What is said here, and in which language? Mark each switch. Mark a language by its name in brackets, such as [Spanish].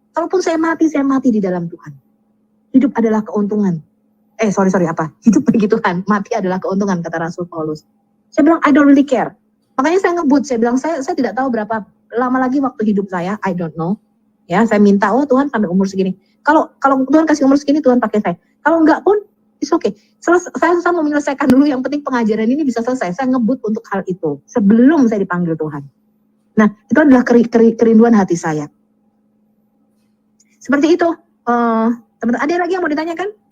[Indonesian] Kalaupun saya mati di dalam Tuhan. Hidup adalah keuntungan. Hidup bagi Tuhan, mati adalah keuntungan, kata Rasul Paulus. Saya bilang, [English] I don't really care. [Indonesian] Makanya saya ngebut, saya bilang, saya tidak tahu berapa lama lagi waktu hidup saya, [English] I don't know. [Indonesian] Ya, saya minta, Tuhan sampai umur segini. Kalau Tuhan kasih umur segini, Tuhan pakai saya. Kalau enggak pun, [English] it's okay. [Indonesian] Saya mau menyelesaikan dulu, yang penting pengajaran ini bisa selesai. Saya ngebut untuk hal itu, sebelum saya dipanggil Tuhan. Nah, itu adalah kerinduan hati saya. Seperti itu. Teman-teman, ada lagi yang mau ditanyakan?